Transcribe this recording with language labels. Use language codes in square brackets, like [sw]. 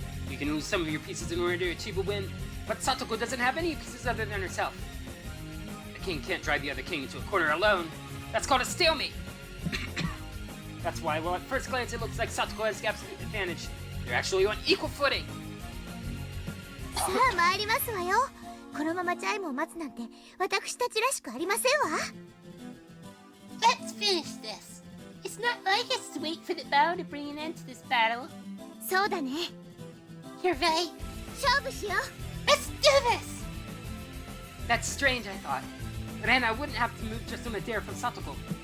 [en] You can lose some of your pieces in order to achieve a win, but Satoko doesn't have any pieces other than herself. A king can't drive the other king into a corner alone. That's called a stalemate. That's why, while at first glance it looks like Satoko has the absolute advantage, they're actually on equal footing. [ja] さあ参りますわよ。このままチャイムを待つなんて私たちらしくありませんわ。 [en] Let's finish this. It's not like us to wait for the bow to bring an end to this battle. [ja] そうだね。 [en] You're right. [ja] 勝負しよう。 [en] Let's do this! That's strange, I thought. Rena wouldn't have to move just on a dare from Satoko.